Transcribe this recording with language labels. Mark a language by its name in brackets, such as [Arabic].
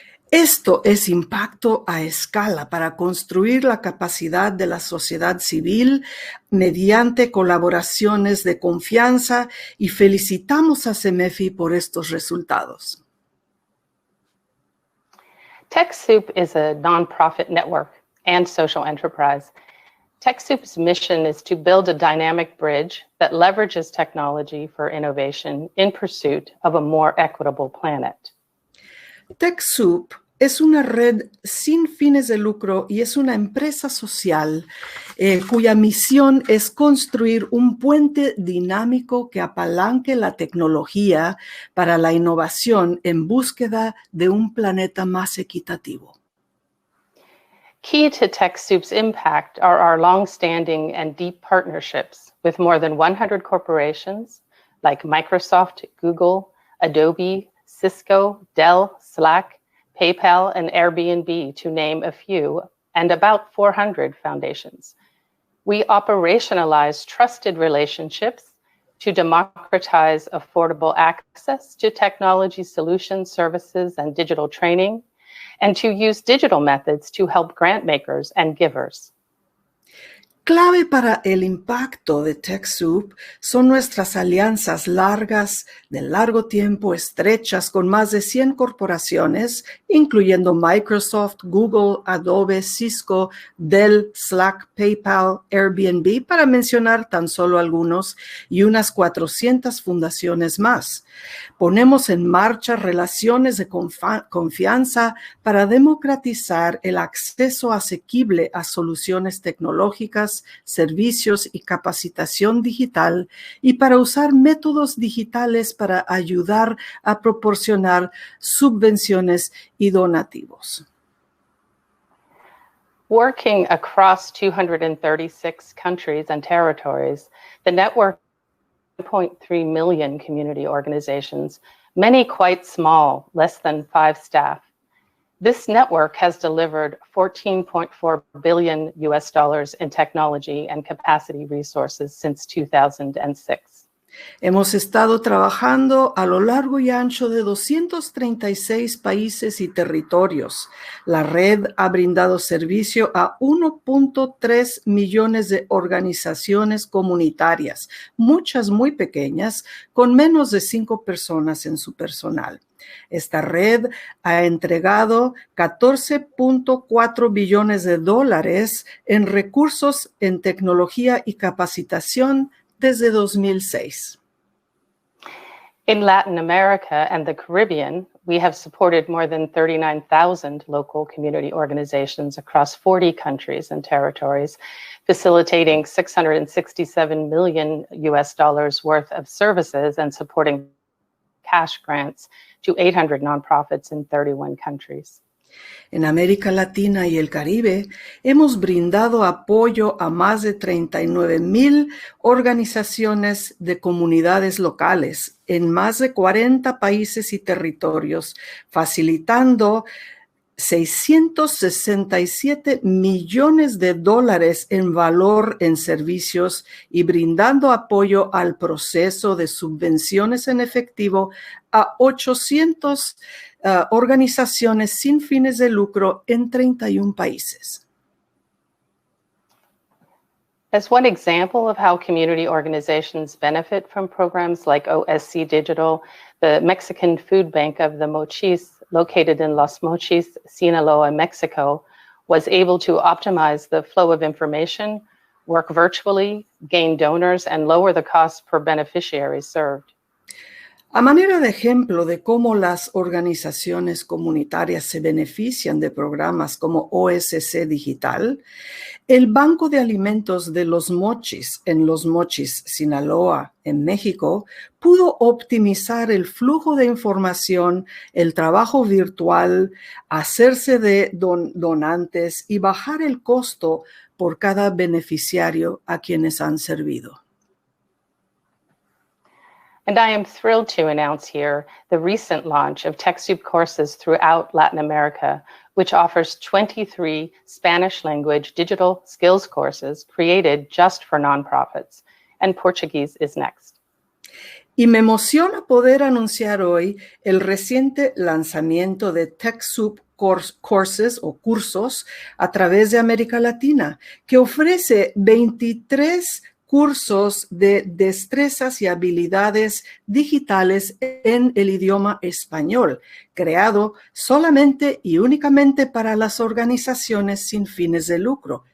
[Spanish] Esto es impacto a escala para construir la capacidad de la sociedad civil mediante colaboraciones de confianza y felicitamos a Cemefi por estos resultados. [English] TechSoup is a nonprofit network and social enterprise. TechSoup's mission is to build a dynamic bridge that leverages technology for innovation in pursuit of a more equitable planet. [Spanish] TechSoup es una red sin fines de lucro y es una empresa social cuya misión es construir un puente dinámico que apalanque la tecnología para la innovación en búsqueda de un planeta más equitativo. [English] Key to TechSoup's impact are our long-standing and deep partnerships with more than 100 corporations like Microsoft, Google, Adobe, Cisco, Dell, Slack, PayPal, and Airbnb, to name a few, and about 400 foundations. We operationalize trusted relationships to democratize affordable access to technology solutions, services, and digital training, and to use digital methods to help grant makers and givers. [Spanish] Clave para el impacto de TechSoup son nuestras alianzas largas, de largo tiempo, estrechas, con más de 100 corporaciones, incluyendo Microsoft, Google, Adobe, Cisco, Dell, Slack, PayPal, Airbnb, para mencionar tan solo algunos, y unas 400 fundaciones más. Ponemos en marcha relaciones de confianza para democratizar el acceso asequible a soluciones tecnológicas, servicios y capacitación digital y para usar métodos digitales para ayudar a proporcionar subvenciones y donativos. [English] Working across 236 countries and territories, the network 1.3 million community organizations, many quite small, less than 5 staff. This network has delivered $14.4 billion in technology and capacity resources since 2006. [Spanish] Hemos estado trabajando a lo largo y ancho de 236 países y territorios. La red ha brindado servicio a 1.3 millones de organizaciones comunitarias, muchas muy pequeñas, con menos de 5 personas en su personal. Esta red ha entregado $14.4 billones en recursos en tecnología y capacitación desde 2006. [English] In Latin America and the Caribbean, we have supported more than 39,000 local community organizations across 40 countries and territories, facilitating $667 million worth of services and supporting cash grants to 800 nonprofits in 31 countries. [Spanish] En América Latina y el Caribe, hemos brindado apoyo a más de 39,000 organizaciones de comunidades locales en más de 40 países y territorios, facilitando $667 millones en valor en servicios y brindando apoyo al proceso de subvenciones en efectivo a 800 organizaciones sin fines de lucro en 31 países. [English] As one example of how community organizations benefit from programs like OSC Digital, the Mexican Food Bank of the Mochis, located in Los Mochis, Sinaloa, Mexico, was able to optimize the flow of information work virtually, gain donors, and lower the cost per beneficiary served. [Spanish] A manera de ejemplo de cómo las organizaciones comunitarias se benefician de programas como OSC Digital, el Banco de Alimentos de Los Mochis, en Los Mochis, Sinaloa, en México, pudo optimizar el flujo de información, el trabajo virtual, hacerse de donantes y bajar el costo por cada beneficiario a quienes han servido. [English] And I am thrilled to announce here the recent launch of TechSoup courses throughout Latin America, which offers 23 Spanish language digital skills courses created just for nonprofits, and Portuguese is next. [Spanish] Y me emociona poder anunciar hoy el reciente lanzamiento de TechSoup Courses o cursos a través de América Latina, que ofrece 23 cursos de destrezas y habilidades digitales en el idioma español, creado solamente y únicamente para las organizaciones sin fines de lucro.